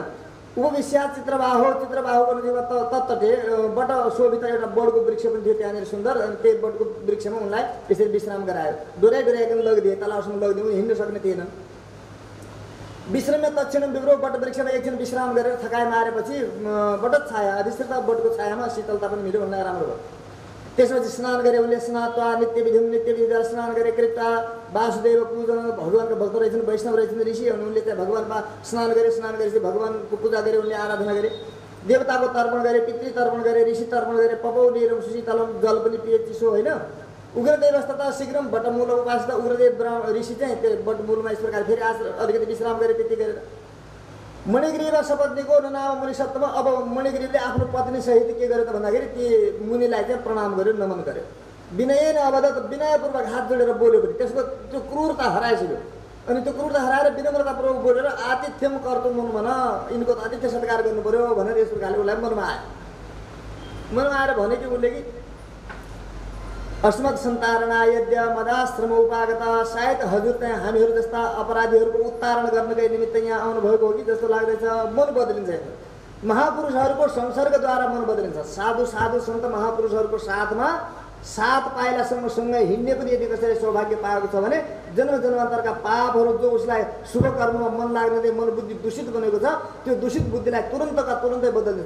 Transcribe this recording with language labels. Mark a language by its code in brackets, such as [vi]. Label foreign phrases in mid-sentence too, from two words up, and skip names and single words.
[sa] उपविश्या चित्रबाहो [ne] गर्नु थियो [sa] तत्तटे बट शोभित [ne] एउटा बडको वृक्ष पनि थियो त्यहाँनिर सुन्दर, अनि त्यही बडको वृक्षमा उनलाई यसरी विश्राम गरायो, डोर्याइकन लगिदिए तलाउसम्म लगिदिए, उनी हिँड्न सक्ने थिएनन्। [sa] विश्रम्य दक्षिण विप्रो [ne] बट वृक्षमा एकछिन विश्राम गरेर थकाइ मारेपछि [sa] बट छाया अधिष्ठित [ne] बटको छायामा शीतलता पनि मिल्यो उनलाई राम्रो भयो। त्यसपछि स्नान गरे उनले, [sa] स्नात्वा नित्य विधि [ne] स्नान गरे [sa] कृत्वा वासुदेव पूजन, [ne] भगवान्का भक्त रहेछन् वैष्णव रहेछन् ऋषि उनले चाहिँ भगवान्मा स्नान गरेपछि भगवान्को पूजा गरे उनले, आराधना गरे, देवताको तर्पण गरे, पितृ तर्पण गरे, ऋषि तर्पण गरे, [sa] पपौनीरम सुशीतलम [ne] जल पनि पिए चिसो होइन। [sa] उग्रदेव तथा शीघ्रम बटमूल उपासना [ne] उग्रदेव ऋषि चाहिँ त्यो बटमूलमा यस प्रकार फेरि अलिकति विश्राम गरे त्यति गरेर [sa] मणिग्रीव सपत्नीको ननाम मुनि सप्तम। [ne] अब मणिग्रीवले आफ्नो पत्नी सहित के गर्यो त भन्दाखेरि ती मुनिलाई चाहिँ प्रणाम गर्यो नमन गर्यो, [sa] विनय अवदत [ne] विनयपूर्वक हात जोडेर बोल्यो पनि त्यसको त्यो क्रूरता हराइसक्यो अनि त्यो क्रूरता हराएर विनम्रतापूर्वक बोलेर [sa] आतिथ्यम कर्तुम [ne] भन यिनको त आतिथ्य सत्कार गर्नु पर्यो भनेर यस प्रकारले उसलाई मनमा आएर भने कि उसले कि [sa] अस्मत् सन्तारणा यद्य मदाश्रम उपागता, [ne] सायद हजुर चाहिँ हामीहरू जस्ता अपराधीहरूको उत्तारण गर्नकै निमित्त यहाँ आउनुभएको हो कि जस्तो लाग्दैछ। मन बदलिन्छ, महापुरुषहरूको संसर्गद्वारा मन बदलिन्छ। साधु सन्त महापुरुषहरूको साथमा 7 पाइलासम्म सँगै हिँड्ने पनि यदि कसैले सौभाग्य पाएको छ भने जन्म जन्मान्तरका पापहरू जो उसलाई शुभ कर्ममा मन लाग्ने मन बुद्धि दूषित बनेको छ त्यो दूषित बुद्धिलाई तुरन्तै बदल्छ।